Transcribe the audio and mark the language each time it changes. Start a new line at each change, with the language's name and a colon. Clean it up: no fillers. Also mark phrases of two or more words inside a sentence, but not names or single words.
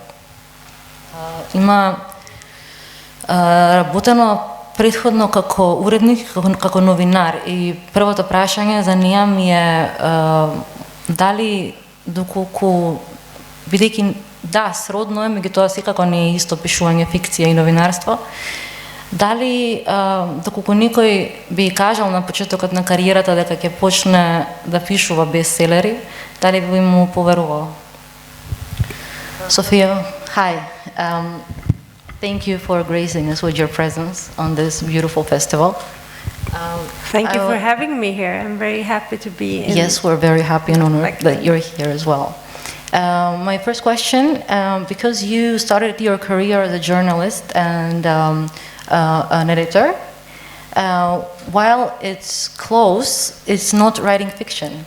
Macedonian: Има работено предходно како уредник, како новинар и првото прашање за неја ми е дали доколку бидејќи да, сродно е, меѓутоа секако не е исто пишување фикција и новинарство. Дали доколку некој би кажал на почетокот на кариерата дека ќе почне да пишува бестселери, дали би му поверувал?
English: Sofia, hi. Thank you for gracing us with your presence on this beautiful festival. Thank you for having me here. I'm very happy to be in. Yes, we're very happy and honored that you're here as well. My first question, because you started your career as a journalist and an editor, while it's close, it's not writing fiction.